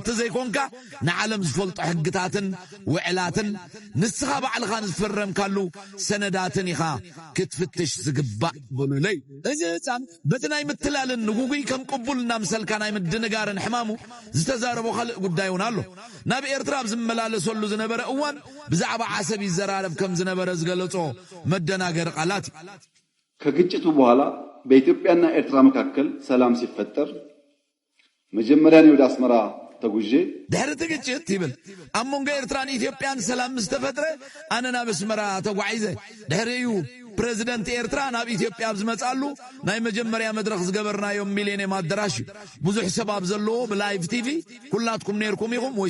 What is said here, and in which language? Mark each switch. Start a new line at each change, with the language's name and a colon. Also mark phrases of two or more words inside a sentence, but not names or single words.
Tigrinya: ዘይኮንካ ንዓለም ዝፈልጦ ሕግታትን ውዕላትን ንስኻ ባዕልኻ ዝፈረምካሉ ሰነዳትን ኢኻ ክትፍትሽ ዝግባእ ብሉለይ እዚ ህፃን በቲ ናይ ምትላልን ንጉጉይ ከም ቅቡልና ምሰልካ ናይ ምድንጋርን ሕማሙ ዝተዛረቦ ካልእ ጉዳይ እውን ኣሎ ናብ ኤርትራ ዝመላለሰሉ ዝነበረ እዋን ብዛዕባ ዓሰብ ይዘራረብ ከም ዝነበረ ዝገለጾ መደናገር ቃላት
Amharic: ከግጭቱ በኋላ በኢትዮጵያና ኤርትራ መካከል ሰላም ሲፈጠር መጀመሪያ ነው ወደ አስመራ ተጉዤ
Tigrinya: ድሕሪ ግጭት ይብል ኣብ መንጎ ኤርትራን ኢትዮጵያን ሰላም ዝተፈጥረ ኣነና በስመራ ተጓዒዘ ድሕሪኡ ፕሬዝደንት ኤርትራ ናብ ኢትዮጵያ ዝመጻሉ ናይ መጀመሪያ መድረኽ ዝገበርናዮም ሚሊኒየም አዳራሽ ብዙሕ ሰባብ ዘለዎ
English: live TV
Tigrinya: ኩላትኩም ነርኩም ኢኹም ወይ